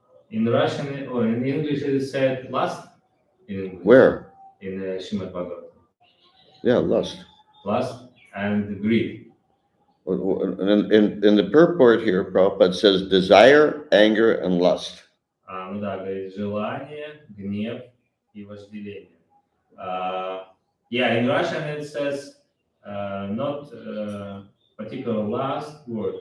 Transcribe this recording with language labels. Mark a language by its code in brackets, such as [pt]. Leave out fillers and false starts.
[en] In Russian or in English it is said lust. In English. Where? In Srimad Bhagavatam. Yeah, lust. Lust and greed. In the purport here, Prabhupada says desire, anger, and lust. [ru] Ну да, говорит желание, гнев и вожделение. [en] Yeah, in Russian it says not particular last word.